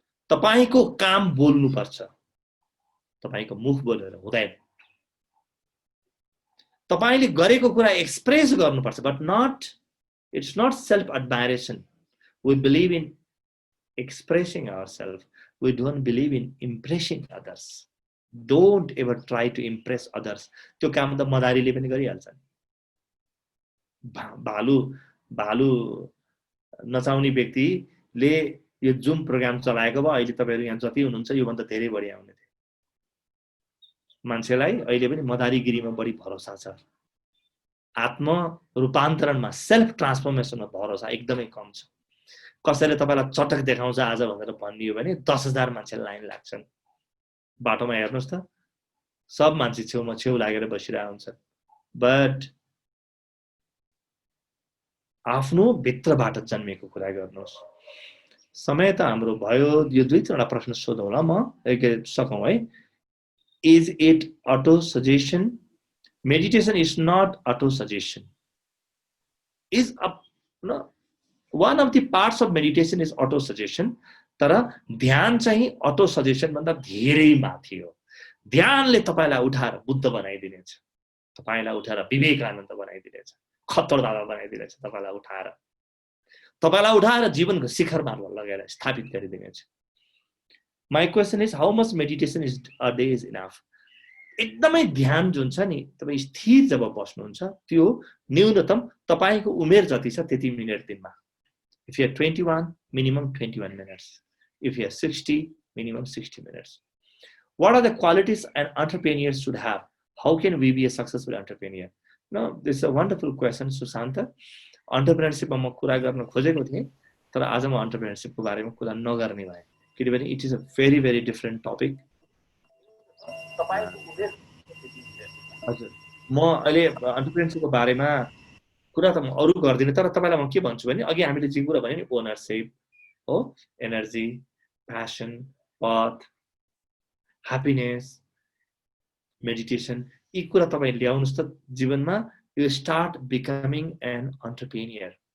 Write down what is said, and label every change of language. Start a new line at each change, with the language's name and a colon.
Nepali: तपाईको काम बोल्नु पर्छ, तपाईको मुख बोलेर हुँदैन. तपाईले गरेको कुरा एक्सप्रेस गर्नुपर्छ,
English: But not, it's not self admiration. We believe in expressing ourselves. We don't believe in impressing others. Don't ever try to impress others.
Nepali: त्यो काम त मदारीले पनि गरिहाल्छन्. भालु नचाउने व्यक्तिले यो जुम प्रोग्राम चलाएको भए अहिले तपाईहरु यहाँ जति हुनुहुन्छ यो भन्दा धेरै बढी आउने थिए. मान्छेलाई अहिले पनि मदारीगिरीमा बढी भरोसा छ, आत्म रूपान्तरणमा सेल्फ ट्रान्सफर्मेसनमा भरोसा एकदमै कम छ। कसैले तपाईँलाई चटक देखाउँछ आज भनेर भनियो भने 10,000 मान्छे लाइन लाग्छन्। बाटोमा हेर्नुहोस् त, सब मान्छे छेउमा छेउ लागेर बसिरहेको हुन्छ, बट आफ्नो भित्रबाट जन्मेको कुरा गर्नुहोस्। समय त हाम्रो भयो, यो 2-3 प्रश्न सोधौँला म एक सकौँ है।
English: Is it auto suggestion? Meditation is not auto suggestion. Is one of the parts of meditation is auto suggestion.
Nepali: तर ध्यान चाहिँ auto suggestion भन्दा धेरै माथि हो। ध्यानले तपाईलाई उठाएर बुद्ध बनाइदिनेछ, तपाईलाई उठाएर विवेकानन्द बनाइदिनेछ, खत्तर दादा बनाइदिनेछ, तपाईलाई उठाएर जीवनको शिखरमा लगेर स्थापित गरिदिनेछ।
English: My question is, how much meditation is a day is enough?
Nepali: एकदमै ध्यान जुन छ नि, तपाई स्थिर जब बस्नुहुन्छ त्यो न्यूनतम तपाईको उमेर जति छ त्यति मिनेट दिनमा।
English: If you are 21, minimum 21 minutes. If you are 60, minimum 60 minutes. What are the qualities an entrepreneur should have? How can we be a successful entrepreneur? No, this is a wonderful question, Susanta.
Nepali: Entrepreneurship ma कुरा गर्न खोजेको थिएँ, तर आज म entrepreneurship को बारेमा कुरा नगर्ने भए, किनभने
English: it is a very very different topic.
Nepali: हजुर, म अहिले entrepreneurship को बारेमा कुरा त म अरु गर्दिन, तर तपाईलाई म के भन्छु भने अघि हामीले जे कुरा भन्यो नि, ओनरशिप हो, एनर्जी, प्यासन, पथ, ह्याप्पिनेस, मेडिटेसन, यी कुरा तपाई ल्याउनुस् त जीवनमा,
English: you start becoming an entrepreneur.